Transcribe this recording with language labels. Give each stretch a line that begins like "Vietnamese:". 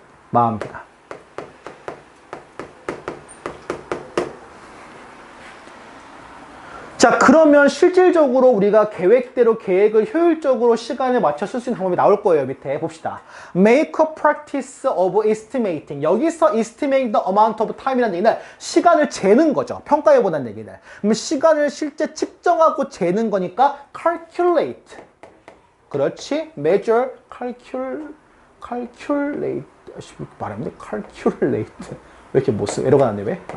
Korean: 마감기간. 자, 그러면 실질적으로 우리가 계획대로 계획을 효율적으로 시간에 맞춰 쓸 수 있는 방법이 나올 거예요. 밑에 봅시다.
English: Make a practice of estimating.
Korean: 여기서
English: estimate the amount of time
Korean: 이라는 얘기는 시간을 재는 거죠. 평가해보는 얘기는. 그럼 시간을 실제 측정하고 재는 거니까 calculate. 그렇지? measure, calculate. 말하면 돼? calculate. 왜 이렇게 못 쓰? 에러가 났네, 왜?